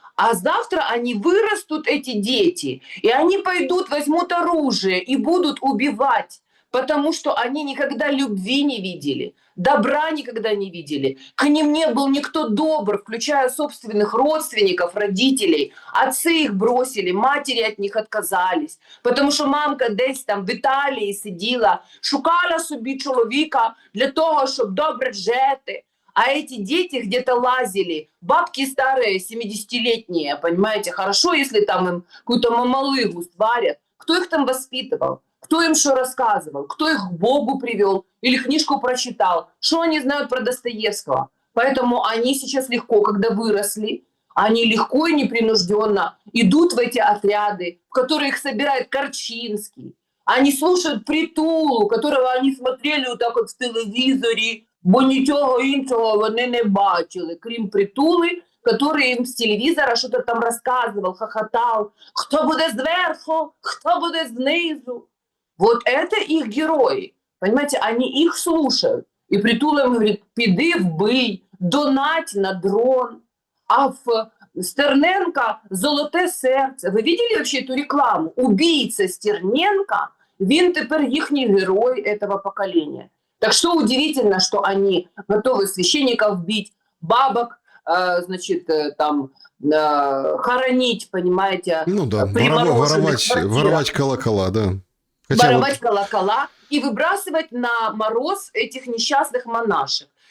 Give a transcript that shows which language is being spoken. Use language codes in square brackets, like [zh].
[ru] А завтра они вырастут, эти дети, и они пойдут, возьмут оружие и будут убивать, потому что они никогда любви не видели, добра никогда не видели. К ним не был никто добр, включая собственных родственников, родителей. Отцы их бросили, матери от них отказались, потому [uk] що мамка десь там в Італії сиділа, шукала собі чоловіка для того, щоб добре жити. [ru] А эти дети где-то лазили, бабки старые, 70-летние, понимаете, хорошо, если там им какую-то мамалыгу сварят. Кто их там воспитывал? Кто им что рассказывал? Кто их к Богу привел? Или книжку прочитал? Что они знают про Достоевского? Поэтому они сейчас легко, когда выросли, они легко и непринужденно идут в эти отряды, в которые их собирает Корчинский. Они слушают Притулу, которого они смотрели вот так вот в телевизоре, [uk] бо нічого іншого вони не бачили, крім Притули, [ru] который им с телевизора что-то там рассказывал, хохотал. Кто будет сверху, кто будет снизу. Вот это их герои. Понимаете, они их слушают. И Притула им говорит: [uk] піди вбий, донать на дрон. А в Стерненка золоте серце. [ru] Ви видели вообще эту рекламу? Убийца [uk] Стерненка, він тепер їхній герой [ru] этого поколения. Так что удивительно, что они готовы священников бить, бабок, значит, там, хоронить, понимаете, Ну да, воровать колокола, да. Хотя воровать колокола и выбрасывать на мороз этих несчастных монашек.